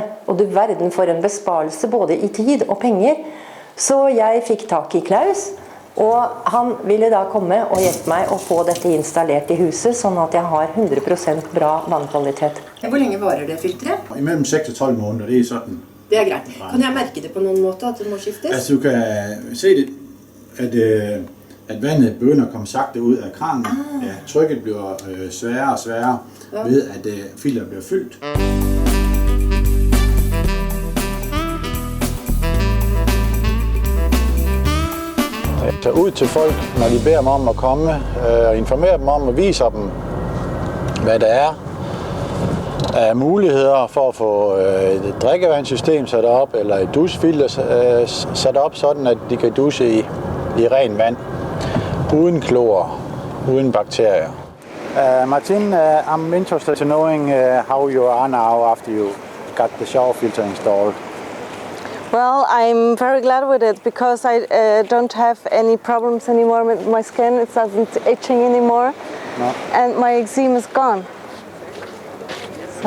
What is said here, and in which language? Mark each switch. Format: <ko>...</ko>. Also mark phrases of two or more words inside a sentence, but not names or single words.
<no>Og du verden for en besparelse både i tid og penger. Så jeg fikk tak i Klaus, og han ville da komme og hjelpe meg å få dette installert i huset, sånn at jeg har 100% bra vannkvalitet. Hvor lenge varer det filtret?</no> <da>Imellem 6 og 12 måneder, det er sådan.</da> <no>Det er greit. Kan jeg merke det på noen måte, at det må skiftes?</no> <da>Altså du kan se det, at vandet begynder at komme sakte ud af kranen. Ja, trykket bliver sværere og sværere ved, at filteret bliver fyldt. Så ud til folk, når de beder mig om at komme og informere dem om og vise dem, hvad der er af muligheder for at få et drikkevandssystem sat op, eller et dusjefilter sat op, sådan at de kan dusje i ren vand, uden klor, uden bakterier.</da> <en>Martin, I'm interested to knowing how you are now after you got the shower filter installed. Well, I'm very glad with it because I don't have any problems anymore with my skin. It doesn't itching anymore, no. And my eczema is gone. So</en>